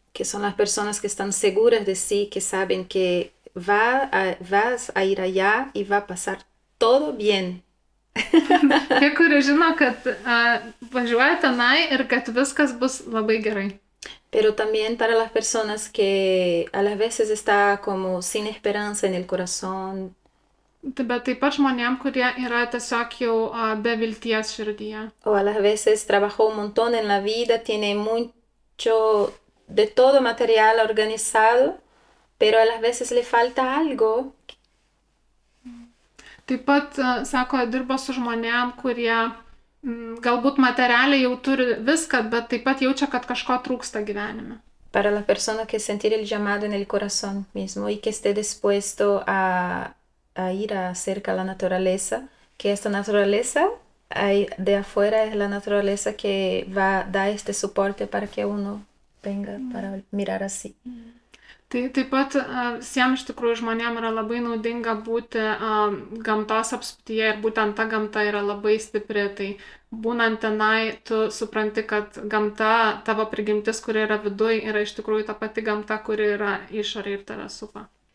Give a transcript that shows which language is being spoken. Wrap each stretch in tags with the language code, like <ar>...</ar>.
<es>Que son las personas que están seguras de sí, que saben que vas a ir allá y va a pasar todo bien.</es> <lt>Tie, kurie žino, kad važiuoja tenai ir kad viskas bus labai gerai.</lt> <es>Pero también para las personas que a las veces está como sin esperanza en el corazón.</es> <lt>Bet taip pat žmonėm, kurie yra tiesiog jau be vilties širdyje.</lt> <es>O a las veces trabajó un montón en la vida, tiene mucho de todo material organizado, pero a las veces le falta algo.</es> <lt>Taip pat, sako, dirba su žmonėm, kurie galbūt materialiai jau turi viską, bet taip pat jaučia, kad kažko trūksta gyvenime.</lt> <es>Para las personas que sentir el llamado en el corazón mismo y que esté dispuesto a ir acerca a la naturaleza, que esta naturaleza de afuera es la naturaleza que da este soporte para que uno venga para mirar así.</es> <lt>Tai taip pat visiems iš tikrųjų žmonėm yra labai naudinga būti gamtos apsuptyje ir būtent ta gamta yra labai stipri. Tai būnant tenai, tu supranti, kad gamta, tavo prigimtis, kuri yra viduj, yra iš tikrųjų ta pati gamta, kuri yra išorė ir tave supa.</lt>